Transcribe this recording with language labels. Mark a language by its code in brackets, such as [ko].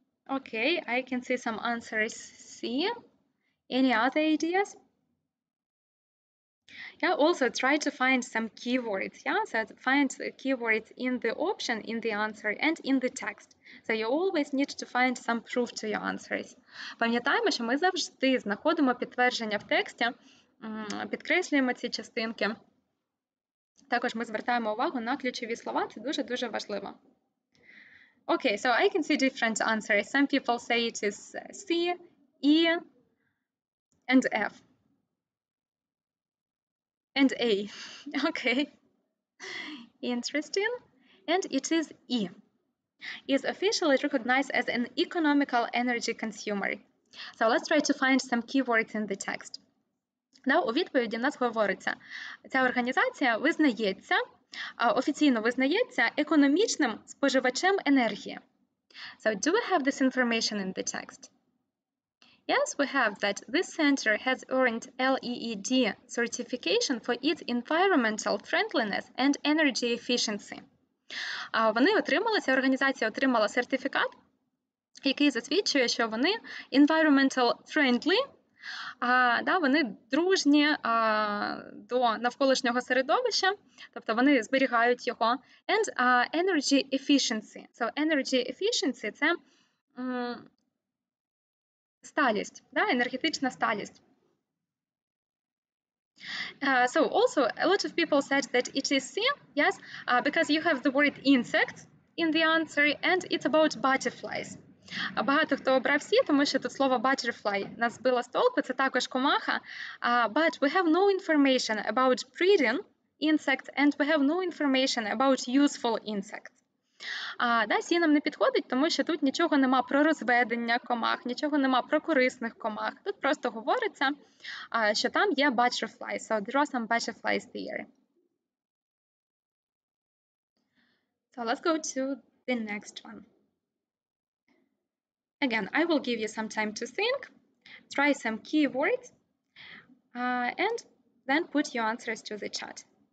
[en] Okay, I can see some answers C. Any other ideas? Yeah, also try to find some keywords. Yeah, so find keywords in the option, in the answer, and in the text. So you always need to find some proof to your answers. [uk] Пам'ятаємо, що ми завжди знаходимо підтвердження в тексті, підкреслюємо ці частинки. Також ми звертаємо увагу на ключові слова, це дуже-дуже важливо. [en] Okay, so I can see different answers. Some people say it is C, E, and F. And A. Okay. Interesting. And it is E. Is officially recognized as an economical energy consumer. So let's try to find some keywords in the text. [uk] Now, у відповіді в нас говориться, ця організація визнається, офіційно визнається економічним споживачем енергії. [en] So do we have this information in the text? Yes, we have that this center has earned LEED certification for its environmental friendliness and energy efficiency. [uk] Вони отримали, ця організація отримала сертифікат, який засвідчує, що вони [en] environmental friendly, [uk] вони дружні до навколишнього середовища, тобто вони зберігають його, [en] and energy efficiency. So energy efficiency [uk] – це сталість, енергетична сталість. [en] So also a lot of people said that it is C, yes, because you have the word insect in the answer and it's about butterflies. [uk] Багато хто обрав C, тому що тут слово butterfly нас збило з толку, це також комаха, [en] but we have no information about breeding insects and we have no information about useful insects. [uk] C нам не підходить, тому що тут нічого нема про розведення комах, нічого нема про корисних комах. Тут просто говориться, що там є butterflies. [en] So there are some butterflies there. So let's go to the next one. Again, I will give you some time to think, try some keywords, and then put your answers to the chat.